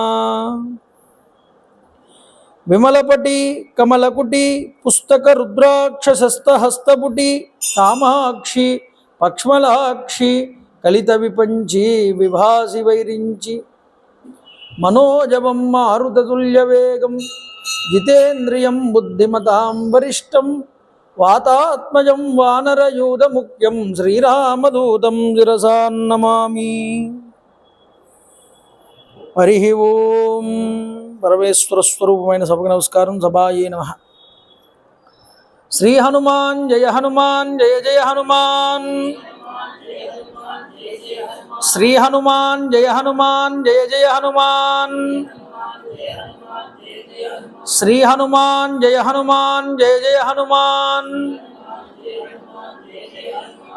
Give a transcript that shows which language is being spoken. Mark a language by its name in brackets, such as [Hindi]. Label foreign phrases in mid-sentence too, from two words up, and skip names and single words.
[Sanskrit] विमलपटी कमलकुटी पुस्तक रुद्राक्षशस्तहस्तपुटी कामाक्षी पक्ष्मलाक्षी कलित विपंची विभासी वैरिंची मनोजवं मारुततुल्यवेगं जितेन्द्रियं बुद्धिमतां वरिष्ठं वातात्मजं वानरयूथमुख्यं श्रीरामदूतं शिरसा नमामि। हरिः ओं। [Telugu] పరమేశ్వర స్వరూపమైన సభకు నమస్కారం। [Sanskrit] సభాయే నమః। శ్రీ హనుమాన్ జయ హనుమాన్ జయ జయ హనుమాన్। శ్రీ హనుమాన్ జయ హనుమాన్ జయ జయ హనుమాన్। శ్రీ హనుమాన్ జయ హనుమాన్ జయ జయ హనుమాన్।